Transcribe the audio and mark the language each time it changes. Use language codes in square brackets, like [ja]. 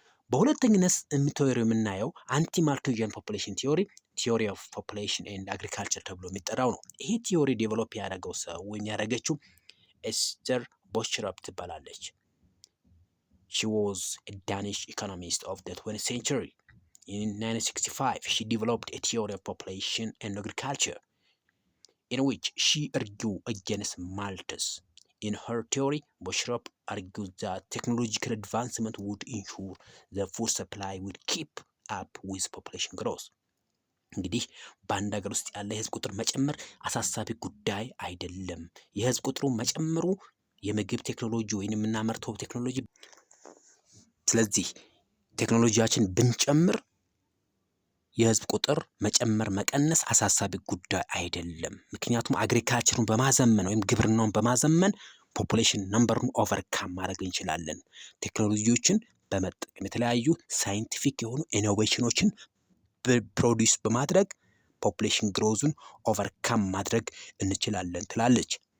[am] በሁለተኝነት ቲዮሪ የምናየው አንቲ ማርክሲያን ፖፑሌሽን ቲዮሪ ኦፍ ፖፑሌሽን ኤንድ አግሪካልቸር ተብሎ የሚጠራው ነው። ይሄ ቲዮሪ ዴቨሎፕ ያደረገው ሰው ወይም ያደረገችው ኤስተር ቦሽረፕ ትባላለች። [en] she was a Danish economist of the 20th century. In 1965, she developed a theory of population and agriculture, in which she argued against Malthus. In her theory, Boschrup argued that technological advancement would ensure the food supply would keep up with population growth. [am] እንግዲህ በአንድ ሀገር ውስጥ ያለ የህዝብ ቁጥር መጨመር አሳሳቢ ጉዳይ አይደለም። የህዝብ ቁጥሩ መጨመሩ የምግብ ቴክኖሎጂ ወይንም የምናመርተው ቴክኖሎጂ ስለዚህ ቴክኖሎጂያችን ብንጨምር የህዝብ ቁጥር መጨመር መቀነስ አሳሳቢ ጉዳይ አይደለም። ምክንያቱም አግሪካልቸሩን በማዘመን ወይም ግብርናውን በማዘመን ፖፑሌሽን ነምበሩን ኦቨርካም ማድረግ እንችላለን። ቴክኖሎጂዎችን በመጠቀም የተለያዩ ሳይንቲፊክ የሆኑ ኢኖቬሽኖችን ፕሮዲውስ በማድረግ ፖፑሌሽን ግሮዙን ኦቨርካም ማድረግ እንችላለን ትላለች።